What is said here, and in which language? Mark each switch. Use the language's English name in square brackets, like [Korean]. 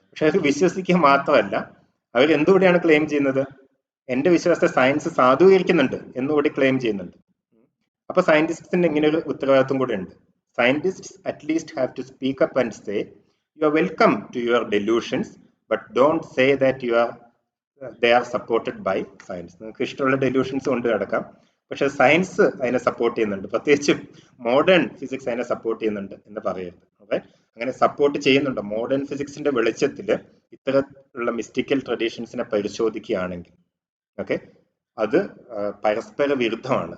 [Malayalam] പക്ഷെ അത് വിശ്വസിക്കുക മാത്രമല്ല, അവർ എന്തുകൂടിയാണ് ക്ലെയിം ചെയ്യുന്നത്? എന്റെ വിശ്വാസത്തെ സയൻസ് സാധൂകരിക്കുന്നുണ്ട് എന്നുകൂടി ക്ലെയിം ചെയ്യുന്നുണ്ട്. അപ്പൊ സയന്റിസ്റ്റിന് ഇങ്ങനെ ഒരു ഉത്തരവാദിത്വം കൂടെ ഉണ്ട്. [English] Scientists at least have to speak up and say, you are welcome to your delusions, but don't say that they are supported by science. [Malayalam] നിങ്ങൾക്ക് ഇഷ്ടമുള്ള ഡെലൂഷൻസ് കൊണ്ട് കിടക്കാം, പക്ഷെ സയൻസ് അതിനെ സപ്പോർട്ട് ചെയ്യുന്നുണ്ട്, പ്രത്യേകിച്ചും മോഡേൺ ഫിസിക്സ് അതിനെ സപ്പോർട്ട് ചെയ്യുന്നുണ്ട് എന്ന് പറയരുത്. ഓക്കെ, അങ്ങനെ സപ്പോർട്ട് ചെയ്യുന്നുണ്ട്. മോഡേൺ ഫിസിക്സിന്റെ വെളിച്ചത്തിൽ ഇത്തരത്തിലുള്ള മിസ്റ്റിക്കൽ ട്രഡീഷൻസിനെ പരിശോധിക്കുകയാണെങ്കിൽ ഓക്കെ, അത് പരസ്പര വിരുദ്ധമാണ്.